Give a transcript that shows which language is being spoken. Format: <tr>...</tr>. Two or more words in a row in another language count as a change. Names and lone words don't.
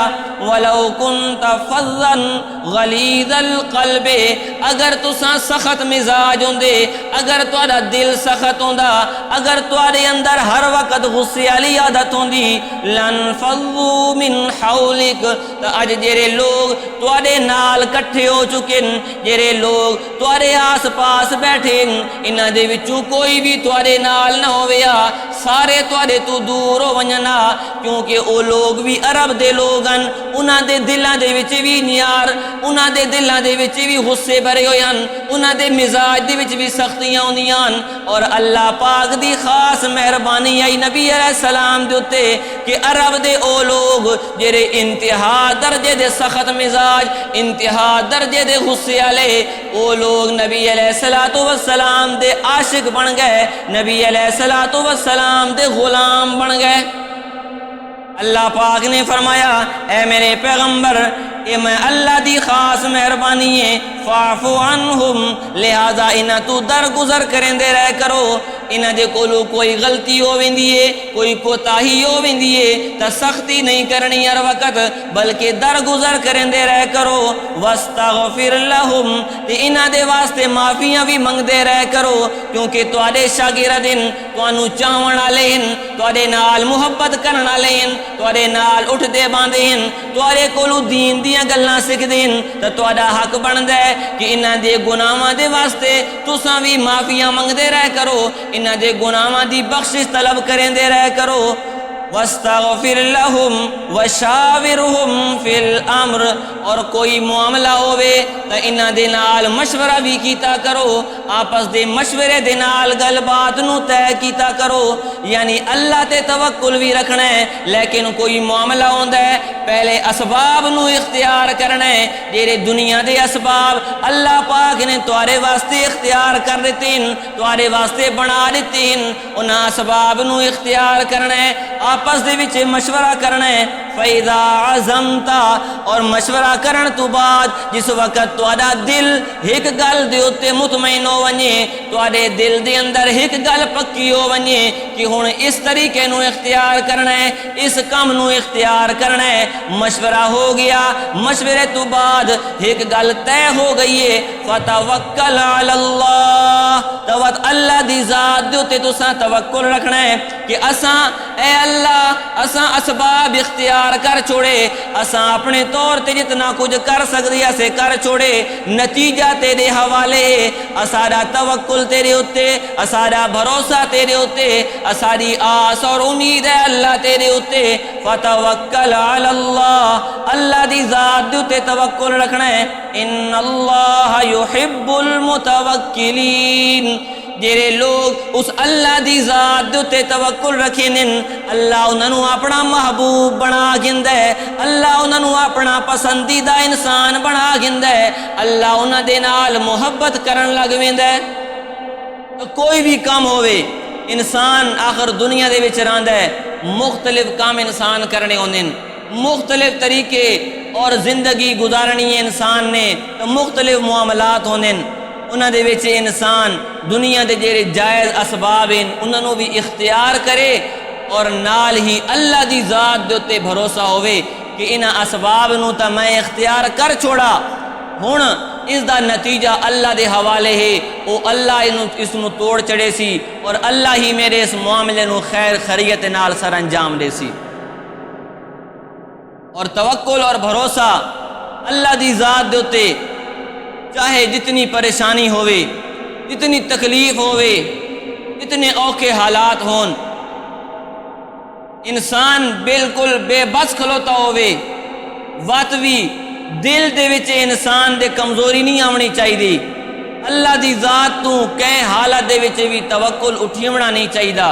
<ar>ولو کنت فظا غلیظ القلب،</ar> <pa>اگر تساں سخت مزاج ہوندے، اگر تہاڈا دل سخت ہوندا، اگر تہاڈے اندر ہر وقت غصے والی عادت ہوندی،</pa> <ar>لنفضوا من حولک،</ar> <pa>تو اج جڑے لوگ تہاڈے نال کٹھے ہو چکے ہیں، جڑے لوگ تہاڈے آس پاس بیٹھے ہیں، انہاں دے وچوں کوئی بھی تہاڈے نال نہ ہویا، سارے سارے تواڈے تو دور ہو ونجنا، کیونکہ وہ لوگ بھی عرب دے لوگ ہیں، انہاں دے دلاں دے وچ بھی نیار، انہاں دے دلاں دے وچ بھی غصے بھرے ہوئے ہیں، انہاں دے مزاج دے وچ بھی سختیاں ہوندیاں، اور اللہ پاک دی خاص مہربانی آئی نبی علیہ السلام دے اوتے کہ عرب دے او لوگ جڑے انتہا درجے دے سخت مزاج، انتہا درجے دے غصے والے، او لوگ نبی علیہ السلام دے عاشق بن گئے، نبی علیہ السلام دے غلام بن گئے۔ اللہ پاک نے فرمایا اے میرے پیغمبر، کہ میں اللہ دی خاص مہربانی ہے،</pa> <ar>فاعفو عنہم،</ar> <pa>لہذا انہاں تو درگزر کرندے رہ کرو، انہاں دے کولو کوئی غلطی ہو ویندی ہے، کوئی کوتاہی ہو ویندی ہے تا سختی نہیں کرنی ہر وقت، بلکہ درگزر کرندے رہ کرو،</pa> <ar>واستغفر لہم،</ar> <pa>تے انہاں دے واسطے معافیاں بھی منگدے رہ کرو، کیونکہ تواڈے شاگردن تانوں چاہون والے ہیں، تواڈے نال محبت کرن والے ہیں، تواڈے نال اٹھدے باندھے ہیں، تواڈے کولو دین دیاں گلاں سکھدے ہیں، تے تواڈا حق بندا ہے کہ انہاں دے گناہاں دے واسطے تساں بھی معافیاں منگدے رہ کرو، انہاں دے گناہاں دی بخشش طلب کریندے رہ کرو۔</pa> <ar>واستغفر لہم وشاورہم فی الامر،</ar> <pa>اور کوئی معاملہ ہوئے تو انہاں دے نال مشورہ بھی کیتا کرو، آپس دے مشورے دے نال گل بات نو طے کیتا کرو، یعنی اللہ تے توکل بھی رکھنا ہے، لیکن کوئی معاملہ ہوندا ہے پہلے اسباب نو اختیار کرنا ہے، جیڑے دنیا دے اسباب اللہ پاک نے تواڈے واسطے اختیار کر دیتے ہیں، تواڈے واسطے بنا دیتے ہیں، انہاں اسباب نو اختیار کرنا ہے، آپس دے وچ مشورہ کرنا ہے۔</pa> <ar>فَإِذَا عَزَمْتَ،</ar> <pa>اور مشورہ کرن تو بعد جس وقت تواڈا دل ایک گل دے اوتے مطمئن ہو ونجے، تواڈے دل دے اندر ایک گل پکی ہو ونجے کہ ہن اس طریقے نو اختیار کرنا ہے، اس کام نو اختیار کرنا ہے، مشورہ ہو گیا، مشورے تو بعد ایک گل طے ہو گئی ہے،</pa> <ar>فَتَوَكَّلْ عَلَى اللَّهِ،</ar> <pa>تو اللہ دی ذات دے اوتے تساں توکل رکھنا ہے کہ اساں اے اللہ اساں اسباب اختیار کر چھوڑے، اساں اپنے طور تے جتنا کچھ کر سکدی اسے کر چھوڑے، نتیجہ تیرے حوالے، اساڈا توکل تیرے اوتے، اساڈا بھروسہ تیرے اوتے، اساڈی آس اور امید ہے اللہ تیرے اوتے۔</pa> <ar>فتوکل علی اللہ،</ar> <pa>اللہ دی ذات دے اوتے توکل رکھنا ہے۔</pa> <ar>ان اللہ یحب المتوکلین،</ar> <pa>جڑے لوگ اس اللہ دی ذات دے تے توکل رکھے نن، اللہ انہاں نوں اپنا محبوب بنا گھندا ہے، اللہ انہاں نوں اپنا پسندیدہ انسان بنا گھندا ہے، اللہ انہاں دے نال محبت کرن لگ ویندا ہے۔ تو کوئی بھی کام ہوئے، انسان آخر دنیا دے وچ رہندا ہے، مختلف کام انسان کرنے ہوندے ہیں، مختلف طریقے اور زندگی گزارنی ہے انسان نے، تو مختلف معاملات ہوندے ہیں، انہاں دے وچ انسان دنیا دے جڑے جائز اسباب ہیں انہاں نوں بھی اختیار کرے، اور نال ہی اللہ دی ذات دے اوتے بھروسہ ہوئے کہ انہاں اسباب نوں تا میں اختیار کر چھوڑا، ہن اس دا نتیجہ اللہ دے حوالے ہے، او اللہ اس نوں توڑ چڑے سی، اور اللہ ہی میرے اس معاملے نوں خیر خیریت نال سر انجام دے سی۔ اور توکل اور بھروسہ اللہ دی ذات دے اوتے، چاہے جتنی پریشانی ہوئے، جتنی تکلیف ہوئے، جتنے اوکھے حالات ہون، انسان بالکل بے بس کھلوتا ہوئے، وقت بھی دل دے وچ انسان دے کمزوری نہیں آونی چاہیے، اللہ دی ذات تو کہیں حالت دے وچ بھی توکل اٹھیونا نہیں چاہیے۔</pa>